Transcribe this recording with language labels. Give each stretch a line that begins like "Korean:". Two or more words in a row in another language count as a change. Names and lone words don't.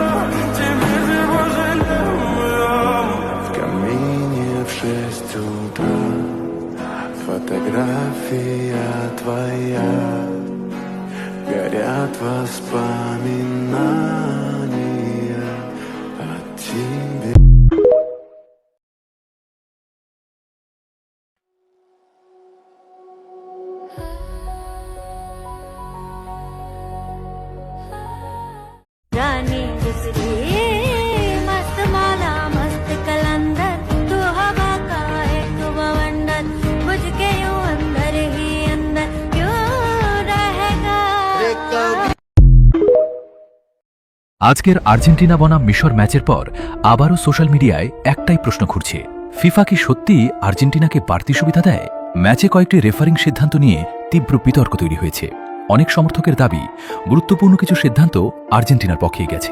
Russian: Теперь ты пожалел. В камине в 6 утра фотография твоя. Горят воспоминания о тебе.
Hindi: रानी गुजरी मस्त माला मस्त कलंदर, तू हवा का एक बवंडर, बुझ के यूं अंदर ही अंदर क्यों रहेगा।
Bangla: আজকের আর্জেন্টিনা বনাম মিশর ম্যাচের পর আবারও
English: social media
Bangla: একটাই প্রশ্ন ঘুরছে, ফিফা কি সত্যি আর্জেন্টিনাকে বাড়তি সুবিধা দেয়? ম্যাচে কয়েকটি রেফারিং সিদ্ধান্ত নিয়ে তীব্র বিতর্ক তৈরি হয়েছে। অনেক সমর্থকের দাবি, গুরুত্বপূর্ণ কিছু সিদ্ধান্ত আর্জেন্টিনার পক্ষেই গেছে।